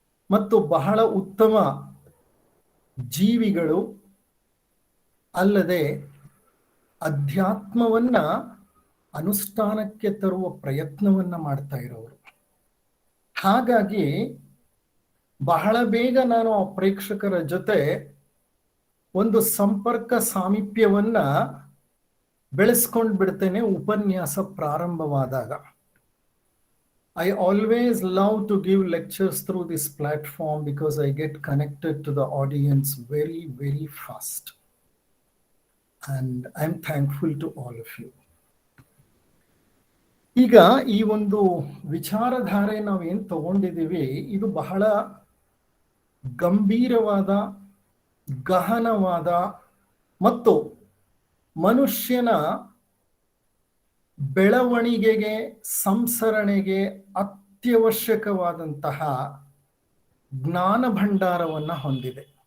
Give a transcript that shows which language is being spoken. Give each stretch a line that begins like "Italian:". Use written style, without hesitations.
Kannada: ಮತ್ತು ಬಹಳ ಉತ್ತಮ ಜೀವಿಗಳು, ಅಲ್ಲದೆ ಅಧ್ಯಾತ್ಮವನ್ನ ಅನುಷ್ಠಾನಕ್ಕೆ ತರುವ ಪ್ರಯತ್ನವನ್ನ ಮಾಡ್ತಾ ಇರೋರು. ಹಾಗಾಗಿ ಬಹಳ ಬೇಗ ನಾನು ಆ ಪ್ರೇಕ್ಷಕರ ಜೊತೆ ಒಂದು ಸಂಪರ್ಕ ಸಾಮೀಪ್ಯವನ್ನ ಬೆಳೆಸ್ಕೊಂಡು ಬಿಡ್ತೇನೆ ಉಪನ್ಯಾಸ ಪ್ರಾರಂಭವಾದಾಗ.
English: I always love to give lectures through this platform because I get connected to the audience very fast. And I'm thankful to all of you.
Kannada: ಈಗ ಈ ಒಂದು ವಿಚಾರಧಾರೆ ನಾವೇನು ತಗೊಂಡಿದ್ದೀವಿ, ಇದು ಬಹಳ ಗಂಭೀರವಾದ, ಗಹನವಾದ ಮತ್ತು ಮನುಷ್ಯನ ಬೆಳವಣಿಗೆಗೆ, ಸಂಸರಣೆಗೆ ಅತ್ಯವಶ್ಯಕವಾದಂತಹ ಜ್ಞಾನ ಭಂಡಾರವನ್ನ ಹೊಂದಿದೆ.